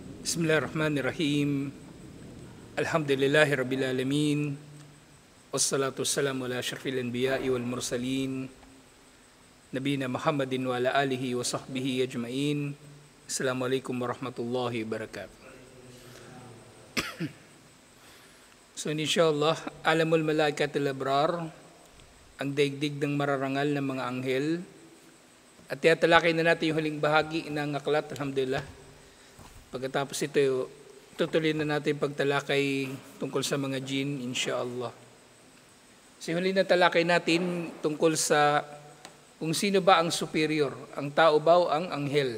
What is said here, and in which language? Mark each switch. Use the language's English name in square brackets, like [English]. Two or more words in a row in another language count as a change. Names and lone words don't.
[Arabic] بسم الله الرحمن الرحيم. الحمد لله رب العالمين. والصلاة والسلام على أشرف الأنبياء والمرسلين. نبينا محمد وعلى آله وصحبه أجمعين. السلام عليكم ورحمة الله وبركاته. So إن شاء الله، عالم الملائكة الأبرار, [Filipino] ang daigdig ng mararangal ng mga anghel. At tiyatalakay na natin yung huling bahagi ng aklat, alhamdulillah. Pagkatapos ito, tutuloy na natin pagtalakay tungkol sa mga jinn, insyaAllah. So huli na talakay natin tungkol sa kung sino ba ang superior, ang tao ba o ang anghel.